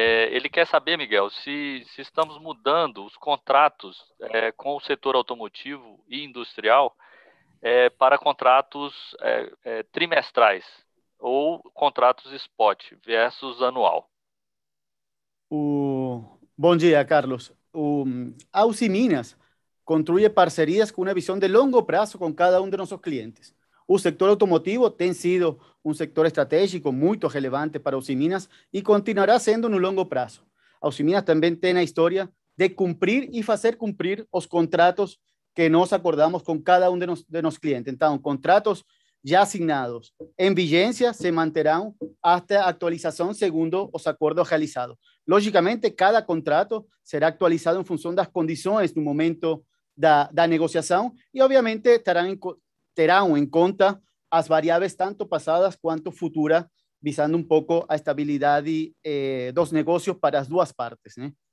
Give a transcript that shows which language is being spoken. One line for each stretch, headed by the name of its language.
Portuguese: Ele quer saber, Miguel, se estamos mudando os contratos com o setor automotivo e industrial para contratos trimestrais ou contratos spot versus anual. Bom dia, Carlos.
Spanish: A Usiminas construye parcerias con una visión de largo plazo con cada uno de nuestros clientes. El sector automotivo ha sido un sector estratégico muy relevante para Usiminas y continuará siendo en un largo plazo. Usiminas también tiene la historia de cumplir y hacer cumplir los contratos que nos acordamos con cada uno de nuestros clientes. Entonces, contratos ya asignados en vigencia se mantendrán hasta actualización segundo los acuerdos realizados. Lógicamente, cada contrato será actualizado en función de las condiciones
Portuguese: no momento da negociação e, obviamente, terão em conta as variáveis tanto passadas quanto futuras, visando um pouco a estabilidade dos negócios para as duas partes, né?